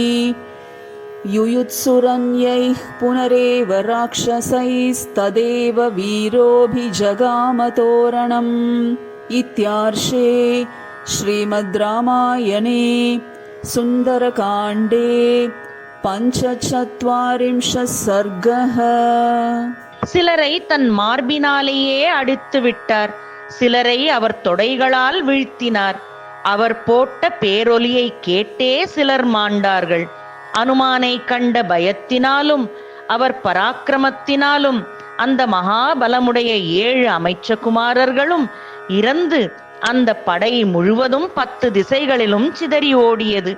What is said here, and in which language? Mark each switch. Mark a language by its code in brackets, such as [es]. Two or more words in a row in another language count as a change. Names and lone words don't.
[sa] युयुत्सुरन्यैः पुनरेव राक्षसैस्तदेव वीरोऽभिजगामतोरणम् इत्यार्षे श्रीमद् रामायणे सुन्दरकाण्डे 45 सर्गः. [ta] சிலரை தன் மார்பினாலேயே அடித்து விட்டார். சிலரை அவர் தொடைகளால் வீழ்த்தினார். அவர் போட்ட பேரொலியை கேட்டே சிலர் மாண்டார்கள். அனுமானை கண்ட பயத்தினாலும் அவர் பராக்கிரமத்தினாலும் அந்த மகாபலமுடைய 7 அமைச்சகுமாரர்களும் இறந்து அந்த படை முழுவதும் 10 திசைகளிலும் சிதறி ஓடியது.